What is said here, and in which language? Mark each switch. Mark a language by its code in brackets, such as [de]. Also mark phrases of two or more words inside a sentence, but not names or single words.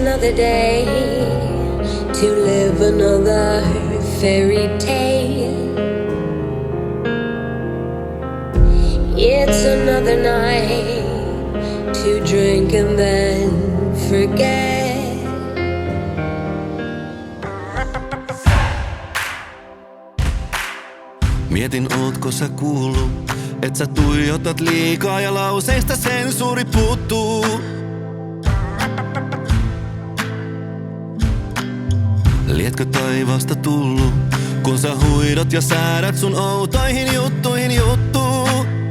[en] a day to live another fairy tale. It's another night to drink and then forget. [fi] Mietin, ootko sä kuullut, et sä tuijotat liikaa ja lauseista sensuuri puuttuu. Lietkö taivaasta tullut, kun sä huidot ja säädät sun outoihin juttuihin juttuu?